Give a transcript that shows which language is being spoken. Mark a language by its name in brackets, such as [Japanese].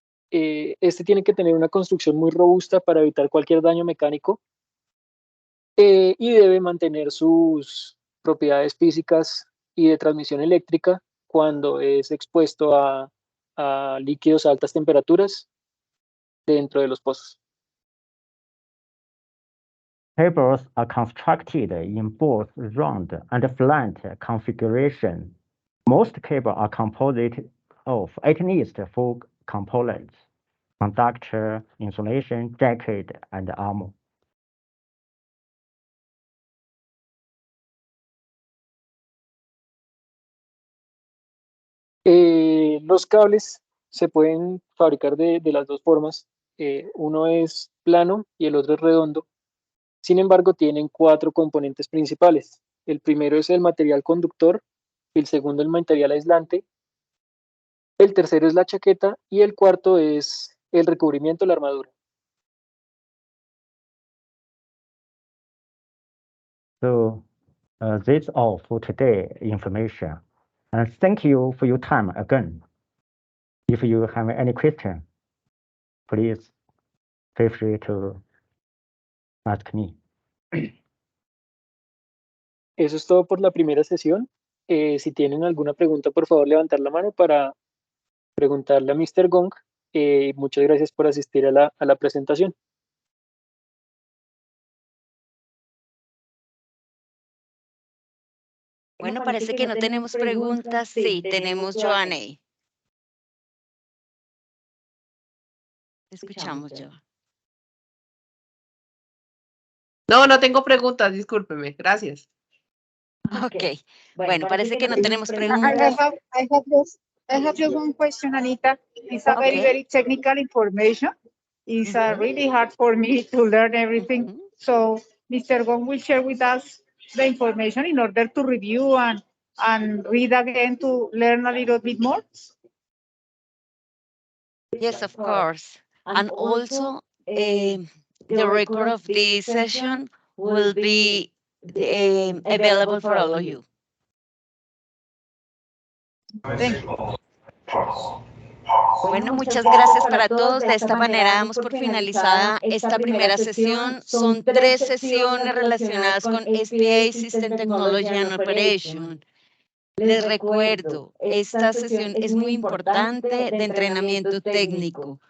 [Spanish] Este tiene que tener una construcción muy robusta para evitar cualquier daño mecánico y debe mantener sus propiedades físicas y de transmisión eléctrica cuando es expuesto a líquidos a altas temperaturas dentro de los pozos. [English] Cables are constructed in both round and flat configuration. Most cables are composed of at least 4 components: conductor, insulation, jacket, and armor. [Spanish] Los cables se pueden fabricar de las dos formas. Uno es plano y el otro es redondo. Sin embargo, tienen 4 componentes principales. El primero es el material conductor, el segundo el material aislante, el tercero es la chaqueta y el cuarto es el recubrimiento, la armadura. [English] So that's all for today information. And thank you for your time again. If you have any question, please feel free to ask me. [Spanish] Eso es todo por la primera sesión. Si tienen alguna pregunta, por favor, levantar la mano para preguntarle a Mr. Gong. Muchas gracias por asistir a la presentación. Bueno, parece que no tenemos preguntas. Sí, tenemos Joanne. Escuchamos, Joanne. No, no tengo preguntas, discúlpeme. Gracias. Ok, bueno, parece que no tenemos [English] I [Spanish] preguntas. [English] have just one question, Anita. It's a very, Okay. very technical information. It's really hard for me to learn everything. So Mr. Gong will share with us the information in order to review and read again to learn a little bit more. Yes, of course. And also, the record of this session will be available for all of you. Thank you. [Spanish] Bueno, muchas gracias para todos. De esta manera damos por finalizada esta primera sesión. Son 3 sesiones relacionadas con SPA, System Technology and Operation. Les recuerdo, esta sesión es muy importante de entrenamiento técnico.